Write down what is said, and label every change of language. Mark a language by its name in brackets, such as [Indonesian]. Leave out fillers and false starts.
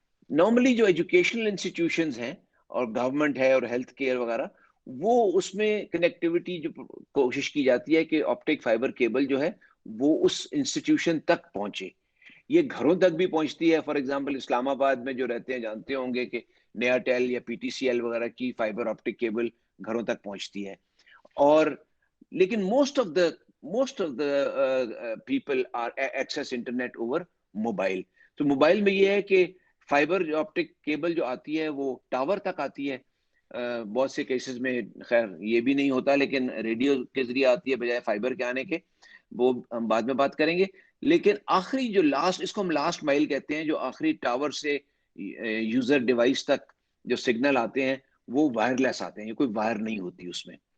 [Hindi] Normally जो educational institutions हैं और गवर्नमेंट है और हेल्थ केयर वगैरह, वो उसमें कनेक्टिविटी जो कोशिश की जाती है कि ऑप्टिक फाइबर केबल जो है वो उस इंस्टीट्यूशन तक पहुंचे. ये घरों तक भी पहुंचती है. [English] for example [Hindi] इस्लामाबाद में जो रहते हैं जानते होंगे कि नया टेल या पीटीसीएल वगैरह की फाइबर ऑप्टिक केबल घरों तक पहुंचती है. और लेकिन [English] Most of the most of the people are access internet over mobile. [Hindi] तो मोबाइल में ये है कि फाइबर ऑप्टिक केबल जो आती है वो टावर तक आती है, बहुत से केसेस में खैर ये भी नहीं होता, लेकिन रेडियो के जरिए आती है बजाय फाइबर के आने के, वो हम बाद में बात करेंगे। लेकिन आखिरी जो लास्ट, इसको हम लास्ट माइल कहते हैं, जो आखिरी टावर से यूजर डिवाइस तक जो सिग्नल आते हैं वो वायरलेस आते हैं, ये कोई वायर नहीं होती उसमें।